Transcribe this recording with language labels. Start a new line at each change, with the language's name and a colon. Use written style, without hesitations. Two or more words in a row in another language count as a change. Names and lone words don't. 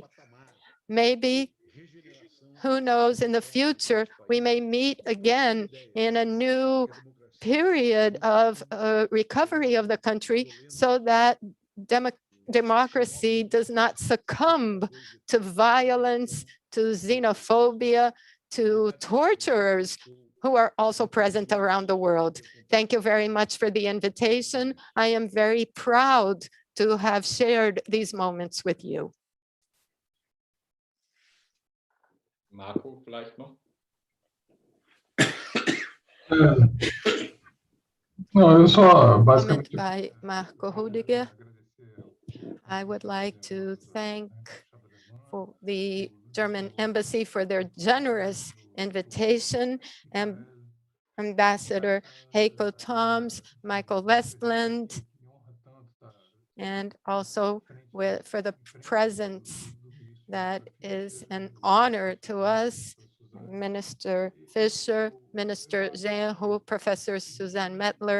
English: Maybe, who knows, in the future, we may meet again in a new period of recovery of the country so that democracy does not succumb to violence, to xenophobia, to torturers who are also present around the world. Thank you very much for the invitation. I am very proud to have shared these moments with you.
German: Marco, vielleicht noch?
Portuguese: Não, eu só basicamente.
English: By Marco Rudiger. I would like to thank for the German embassy for their generous invitation, and Ambassador Heiko Toms, Michael Westland, and also for the presence that is an honor to us, Minister Fischer, Minister Genro, Professor Suzanne Mettler.